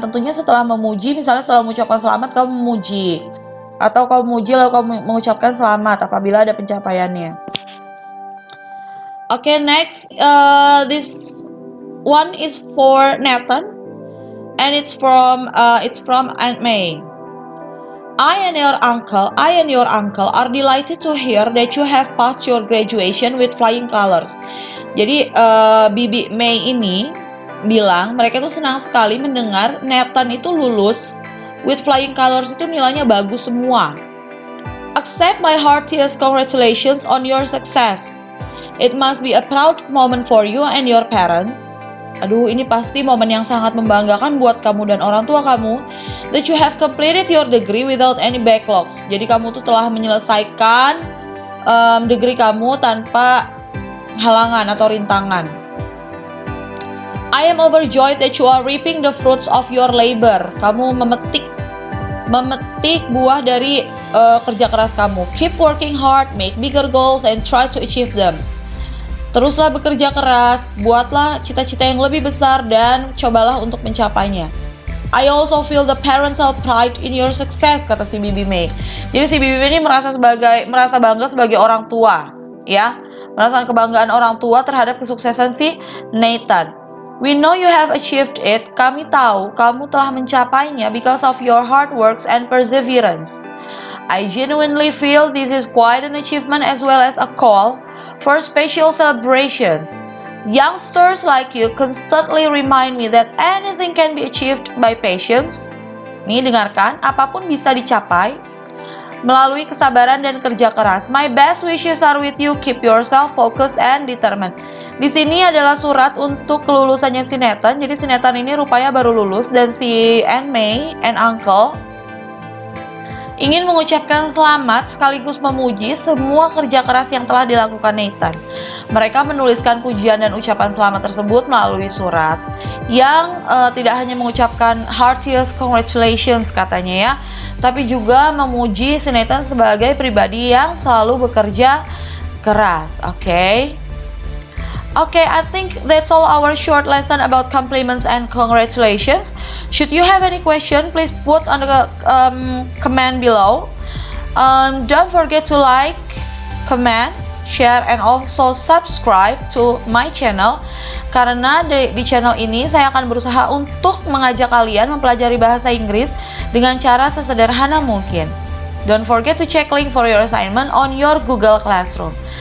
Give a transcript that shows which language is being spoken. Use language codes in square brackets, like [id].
[id] Tentunya setelah memuji, misalnya setelah mengucapkan selamat kamu memuji, atau kamu memuji lalu kamu mengucapkan selamat apabila ada pencapaiannya. [en] Okay, next, this one is for Nathan, and it's from Aunt May. I and your uncle are delighted to hear that you have passed your graduation with flying colors. [id] Jadi Bibi May ini bilang mereka tuh senang sekali mendengar Nathan itu lulus [en] with flying colors, [id] itu nilainya bagus semua. [en] Accept my heartiest congratulations on your success. It must be a proud moment for you and your parents. [id] Aduh, ini pasti momen yang sangat membanggakan buat kamu dan orang tua kamu. [en] That you have completed your degree without any backlogs. [id] Jadi kamu tuh telah menyelesaikan degree kamu tanpa halangan atau rintangan. [en] I am overjoyed that you are reaping the fruits of your labor. [id] Kamu memetik buah dari kerja keras kamu. [en] Keep working hard, make bigger goals, and try to achieve them. [id] Teruslah bekerja keras, buatlah cita-cita yang lebih besar dan cobalah untuk mencapainya. [en] I also feel the parental pride in your success, [id] kata si Bibi May. Jadi si Bibi May ini merasa bangga sebagai orang tua, ya. Merasakan kebanggaan orang tua terhadap kesuksesan si Nathan. [en] We know you have achieved it. [id] Kami tahu kamu telah mencapainya [en] because of your hard work and perseverance. I genuinely feel this is quite an achievement as well as a call for special celebration. Youngsters like you constantly remind me that anything can be achieved by patience. [id] Nih, dengarkan, apapun bisa dicapai melalui kesabaran dan kerja keras. [en] My best wishes are with you. Keep yourself focused and determined. [id] Di sini adalah surat untuk kelulusannya si Nathan. Jadi si Nathan ini rupanya baru lulus, dan si Aunt May [en] and Uncle [id] ingin mengucapkan selamat sekaligus memuji semua kerja keras yang telah dilakukan Nathan. Mereka menuliskan pujian dan ucapan selamat tersebut melalui surat yang tidak hanya mengucapkan [en] heartiest congratulations [id] katanya ya, tapi juga memuji si Nathan sebagai pribadi yang selalu bekerja keras. [en] Okay, I think that's all our short lesson about compliments and congratulations. Should you have any question, please put on the comment below. Don't forget to like, comment, share, and also subscribe to my channel. [id] Karena di channel ini saya akan berusaha untuk mengajak kalian mempelajari bahasa Inggris dengan cara sesederhana mungkin. [en] Don't forget to check link for your assignment on your Google Classroom.